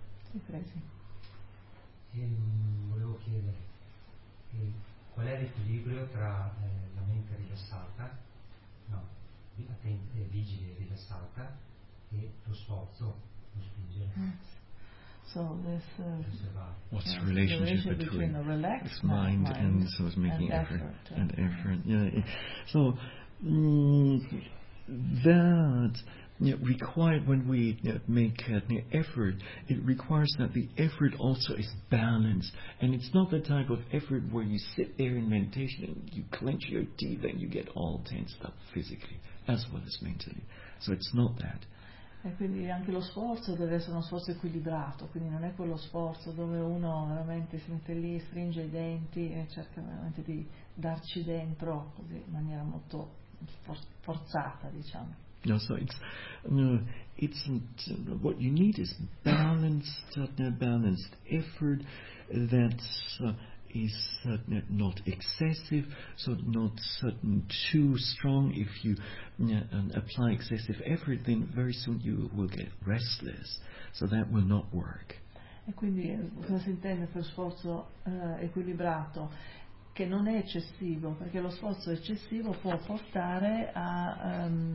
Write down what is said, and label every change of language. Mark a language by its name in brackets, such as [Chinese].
[Italian] Sì, prego. Volevo chiedere. Qual è l'equilibrio tra la mente rilassata, attenta, vigile e rilassata, e lo sforzo, lo spingere? [English] So this, what's the relationship between a relaxed mind and so it's making and effort? So that required when we make effort, it requires that the effort also is balanced, and it's not the type of effort where you sit there in meditation and you clench your teeth and you get all tensed up physically as well as mentally. So it's not that. [Italian] E quindi anche lo sforzo deve essere uno sforzo equilibrato, quindi non è quello sforzo dove uno veramente si mette lì, stringe i denti e cerca veramente di darci dentro così in maniera molto forzata, diciamo. [English] No, so it's what you need is balanced effort that is not excessive, so not certain too strong. If you apply excessive effort, then very soon you will get restless, so that will not work. [Italian] E quindi cosa si intende per sforzo equilibrato? Che non è eccessivo, perché lo sforzo eccessivo può portare a